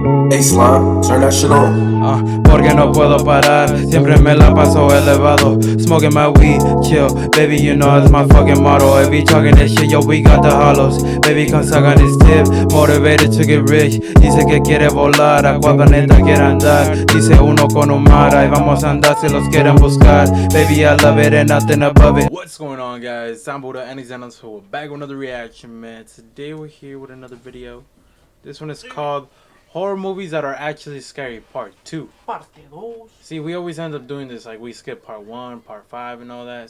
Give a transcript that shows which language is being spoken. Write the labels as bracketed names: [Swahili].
[English] Hey Slime, turn that shit on. [Spanish] Porque no puedo parar, siempre me la paso elevado. [English] Smoking my weed, chill, baby, you know it's my fucking motto. If you talking that shit, yo, we got the hollows. Baby, come suck on this tip, motivated to get rich. [Spanish] Dice que quiere volar, a cual planeta quiere andar. Dice uno con un mar, ahí vamos a andar si los quieren buscar. [English] Baby, I love it and nothing above it. What's going on, guys? I'm Buddha and he's on, so we're back with another reaction, man. Today we're here with another video. This one is called Horror Movies That Are Actually Scary, Part 2. See, we always end up doing this, like we skip Part 1, Part 5, and all that.